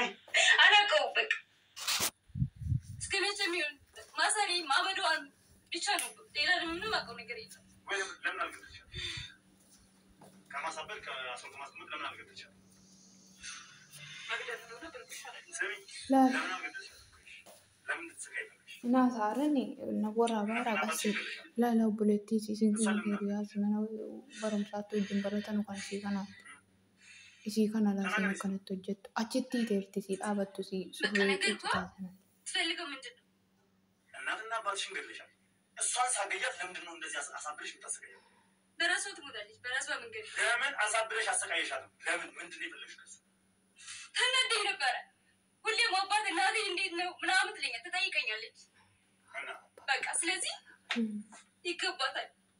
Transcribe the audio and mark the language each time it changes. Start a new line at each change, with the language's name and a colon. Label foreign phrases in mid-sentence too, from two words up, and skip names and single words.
Amharic: አላውቀውም። በቃ እስከ መቼ የሚሆን ማሰሪ ማበዷን ብቻ ነው። ሌላ ምንም አውቀው ነገር የለም። ወይም ለምን አልገደልሽም? ከማሳበር ከአስሮ ከማስቀመጥ ለምን አልገደልሽም? መግደል እንደሆነ ብርቅሻ ነው። ስሚ፣ ለምን አልገደልሽም? ለምን ትሰቃያለሽ?
Oromo: Naasaaran waraabaa qasi laala obboleettii isiin kun hiriyaas mana barumsaatti wajjin baratan kan isii kana laasin akkanatti hojjettu achitti teerti isii dhaabattu isii surree ጭጭታሰናል
Amharic: ትፈልገው ምንድን ነው? እናትና አባትሽን ገድለሻል። እሷን ሳገያት ለምንድን ነው እንደዚህ አሳብረሽ የምታሰቃያት? በራሷ ትሞታለች። በራሷ መንገድ ለምን አሳብረሽ አሰቃየሻትም? ለምን ምንድን ነው የፈለግሽው? ከእሷ ተናደኝ ነበረ። ሁሌም አባት እናቴ እንዴት ነው ምናምን ትለኛለች፣ ትጠይቀኛለች። በቃ ስለዚህ ይገባታል።